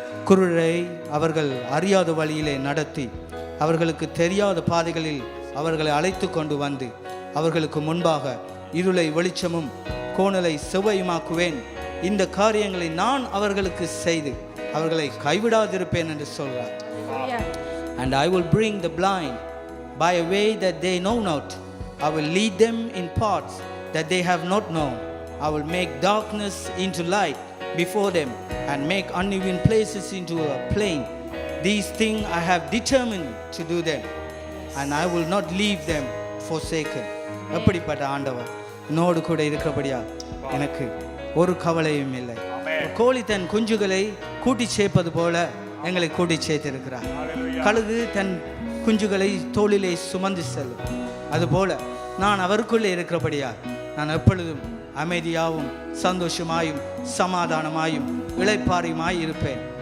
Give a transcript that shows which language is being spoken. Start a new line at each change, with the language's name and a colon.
Tamil: குருடரை அவர்கள் அறியாத வழியிலே நடத்தி அவர்களுக்கு தெரியாத பாதைகளில் அவர்களை அழைத்து கொண்டு வந்து அவர்களுக்கு முன்பாக இருளை வெளிச்சமும் கோணலை செவ்வையுமாக்குவேன். இந்த காரியங்களை நான் அவர்களுக்கு செய்து அவர்களை கைவிடாதிருப்பேன் என்று சொல்றார்.
English: And I will bring the blind by a way that they know not. I will lead them in paths that they have not known. I will make darkness into light before them and make uneven places into a plain. These things I have determined to do them, and I will not leave them forsaken.
Tamil: அப்படிப்பட்ட ஆண்டவர் என்னோடு கூட இருக்கிறபடியா எனக்கு ஒரு கவலையும் இல்லை. கோழி தன் குஞ்சுகளை கூட்டி சேர்ப்பது போல எங்களை கூட்டி சேர்த்திருக்கிறார். கழுகு தன் குஞ்சுகளை தோளிலே சுமந்து செல்லும். அதுபோல நான் அவருக்குள்ளே இருக்கிறபடியா நான் எப்பொழுதும் அமைதியாகவும் சந்தோஷமாயும் சமாதானமாயும் இளைப்பாறியுமாய் இருப்பேன்.